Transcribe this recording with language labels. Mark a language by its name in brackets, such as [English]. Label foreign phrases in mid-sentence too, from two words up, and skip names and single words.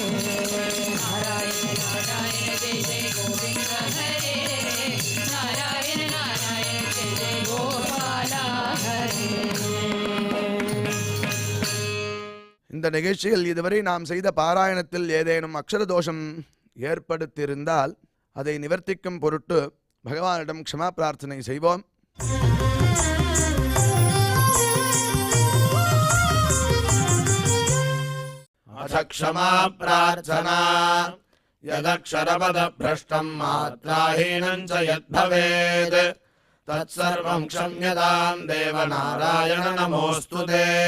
[Sanskrit] नारायण नारायण जय जय गोविंद हरे नारायण नारायण जय जय गोपाल हरे [Tamil] இந்த நிகழ்ச்சியில் இதுவரை நாம் செய்த பாராயணத்தில் ஏதேனும் அக்ஷர தோஷம் ஏற்படுத்தியிருந்தால் அதை நிவர்த்திக்கும் பொருட்டு பகவானிடம் க்ஷமா பிரார்த்தனை செய்வோம். [Sanskrit] अथ क्षमा प्रार्थना यदक्षरपदभ्रष्टम् मात्राहीनम् च यद्भवेत् तत्सर्वम् क्षम्यताम् देव नारायण नमोऽस्तु ते।